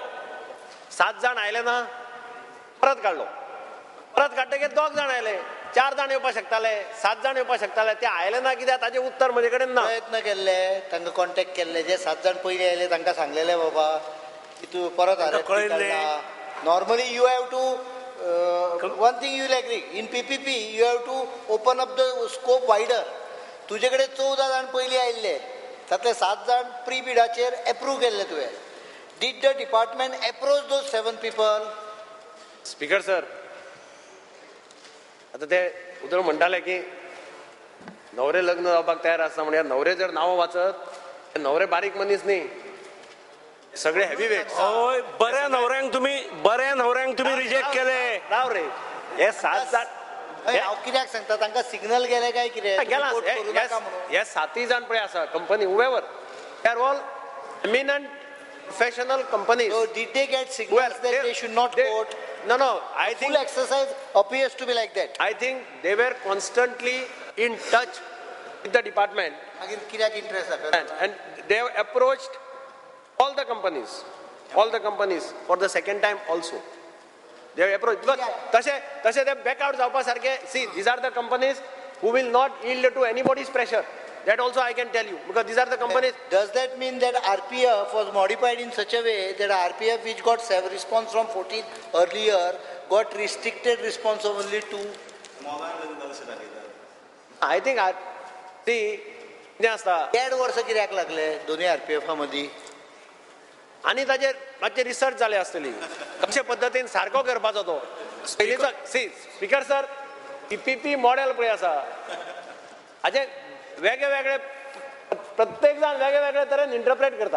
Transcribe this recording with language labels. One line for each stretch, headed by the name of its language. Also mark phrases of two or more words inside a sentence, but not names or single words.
Konkani: 7 जाण आयले ना परत काडलो. परत काडटकीर 2 जाण आयले. 4 जाण येवपाक शकताले, 7 जाण येवपाक शकताले. ते आयले ना कित्याक ताजें उत्तर म्हजे कडेन ना. प्रयत्न केल्ले तांकां कॉन्टॅक्ट केल्ले जे 7 जाण पयलीं आयले तांकां सांगलेले बाबा की तूं परत
English: normally you have to one thing you will agree in PPP you have to open up the scope wider.
Konkani: तुजे कडेन 14 जाण पयलीं आयिल्ले तातले 7 जाण प्री बिडाचेर एप्रूव केल्ले तुवें.
English: Did the department approach those 7 people?
Konkani: स्पीकर सर आता ते उदळ म्हणटाले की न्हवरे लग्न जावपाक तयार आसता म्हणजे न्हवरे जर नांव वाचत न्हवरे बारीक मनीस न्ही सगळे
English: heavy weight.
Konkani: हय बऱ्या न्हवऱ्यांक तुम्ही रिजेक्ट केले. राव रे हे 7 जाण हांव कित्याक सांगता तांकां सिग्नल गेले काय कितें गेला. हे 7 जाण पळय आसा कंपनी
English: whoever they are all eminent professional companies. So did they get signals that they should not quote? No, I think full exercise appears to be like that. I think they were constantly in touch with the department. Again,
Konkani: कित्याक इंटरेस्ट दाखयता
English: And they have approached all the companies for the second time also. They have approached because तशे they back out
Konkani: जावपा सारखे.
English: See, these are the companies who will not yield to anybody's pressure. That also I can tell you because these are the companies. Does that mean that RPF was modified in such a way that RPF which got response from 14 earlier got restricted response only to? I think see
Konkani: कितें आसता 1.5 वर्स कित्याक लागले दोन्ही RPF मदीं आनी ताजेर मातशें रिसर्च जाले आसतली कशे पद्दतीन सारको करपाचो तो. पयलींचो सी स्पीकर सर PPP मॉडेल पळय आसा हाजे वेगळे प्रत्येक जाण वेगळे तरेन इंटरप्रेट करता.